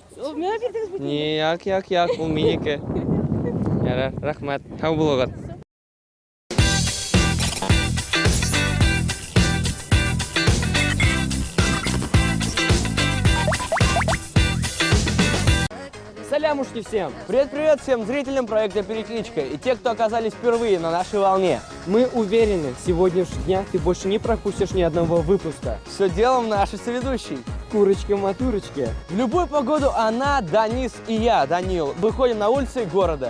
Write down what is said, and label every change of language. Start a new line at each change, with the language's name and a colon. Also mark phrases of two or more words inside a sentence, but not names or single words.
Tatar: Не, як, ул менеке. Ярар, рахмат. Хау булыгыз.
Russian: Салямушки всем! Привет-привет всем зрителям проекта «Перекличка» и те, кто оказались впервые на нашей волне. Мы уверены, с сегодняшнего дня ты больше не пропустишь ни одного выпуска. Все дело в нашей соведущей. Курочка-матурочка. В любую погоду она, Данис и я, Данил, выходим на улицы города.